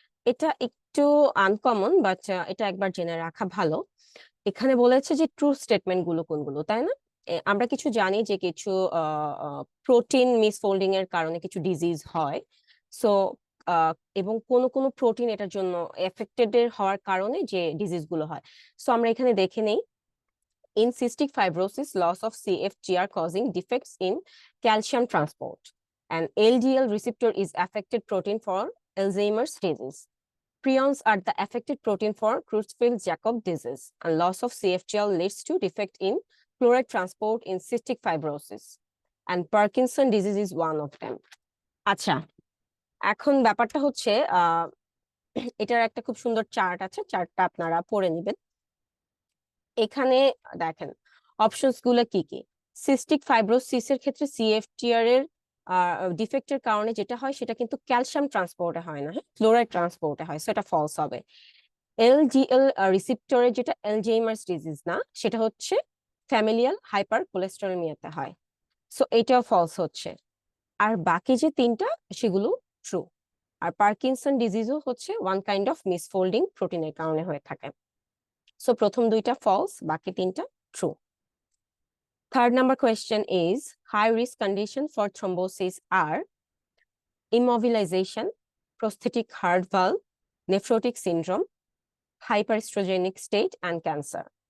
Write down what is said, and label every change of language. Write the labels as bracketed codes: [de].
[bn] এটা একটু uncommon, but এটা একবার জেনে রাখা ভালো। এখানে বলেছে যে ট্রু স্টেটমেন্ট গুলো কোনগুলো, তাই না? আমরা কিছু জানি যে কিছু প্রোটিন মিসফোল্ডিং এর কারণে কিছু ডিজিজ হয়। সো এবং কোন কোন প্রোটিন এটার জন্য এফেক্টেড এর হওয়ার কারণে যে ডিজিজ গুলো হয়। সো আমরা এখানে দেখে নেই, [en] in cystic fibrosis, loss of CFTR causing defects in calcium transport. And LDL receptor is affected protein for Alzheimer's disease. Prions are the affected protein for Creutzfeldt-Jakob disease. And loss of CFTR leads to defect in chloride transport in cystic fibrosis. And Parkinson disease is one of them. [bn] আচ্ছা, এখন ব্যাপারটা হচ্ছে এটার একটা খুব সুন্দর chart আছে, চার্টটা আপনারা পড়ে নেবেন। এখানে দেখেন অপশনস গুলো কি কি। সিস্টিক ফাইব্রোসিসের ক্ষেত্রে সিএফটিআর এর ডিফেক্টের কারণে যেটা হয় সেটা কিন্তু ক্যালসিয়াম ট্রান্সপোর্টে হয় না, হ্যাঁ, ক্লোরাইড ট্রান্সপোর্টে হয়। সেটা ফলস হবে। এলডিএল রিসেপ্টরে যেটা অ্যালঝেইমার্স ডিজিজ না, সেটা হচ্ছে ফ্যামিলিয়াল হাইপার কোলেস্টেরোমিয়াতে হয়। সো এটাও ফলস হচ্ছে। আর বাকি যে তিনটা সেগুলো ট্রু। আর পার্কিনসন ডিজিজও হচ্ছে ওয়ান কাইন্ড অফ মিসফোল্ডিং প্রোটিনের কারণে হয়ে থাকে। সো প্রথম দুইটা ফলস, বাকি তিনটা true. [en] Third number question is, high risk condition for thrombosis are immobilization, prosthetic heart valve, nephrotic syndrome, hyperestrogenic state and cancer.